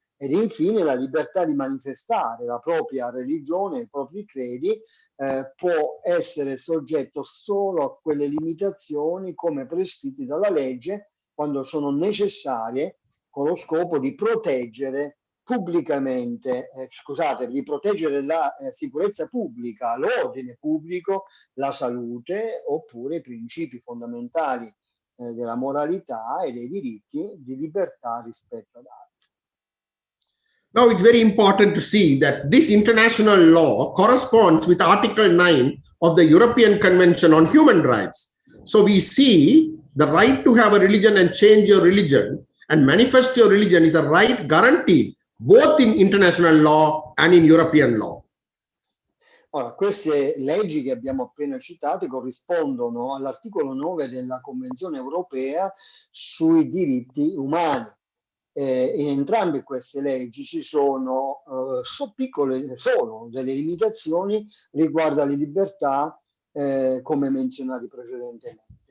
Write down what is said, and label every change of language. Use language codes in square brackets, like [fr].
[it] Ed infine la libertà di manifestare la propria religione, i propri credi, può essere soggetto solo a quelle limitazioni come prescritti dalla legge quando sono necessarie con lo scopo di proteggere pubblicamente, di proteggere la sicurezza pubblica, l'ordine pubblico, la salute oppure i principi fondamentali della moralità e dei diritti di libertà rispetto ad altri. [en] Now, it's very important to see that this international law corresponds with Article 9 of the European Convention on Human Rights. So we see the right to have a religion and change your religion and manifest your religion is a right guaranteed both in international law and in European law. [it] Ora, queste leggi che abbiamo appena citato corrispondono all'articolo 9 della Convenzione europea sui diritti umani. In entrambe queste leggi ci sono solo delle limitazioni riguardo alle libertà, come menzionati precedentemente.